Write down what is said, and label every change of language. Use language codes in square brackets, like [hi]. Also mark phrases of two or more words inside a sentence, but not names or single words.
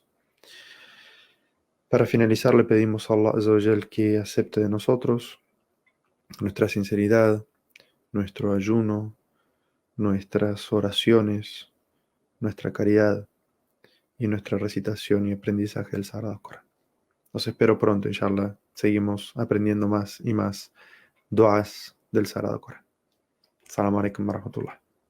[es] Para finalizar, le pedimos a Allah [ar] عز وجل [es] que acepte de nosotros nuestra sinceridad, nuestro ayuno, nuestras oraciones, nuestra caridad y nuestra recitación y aprendizaje del Sagrado Corán. Los espero pronto, inshallah. Seguimos aprendiendo más y más duas del Sagrado Corán. [ar] السلام عليكم ورحمة الله.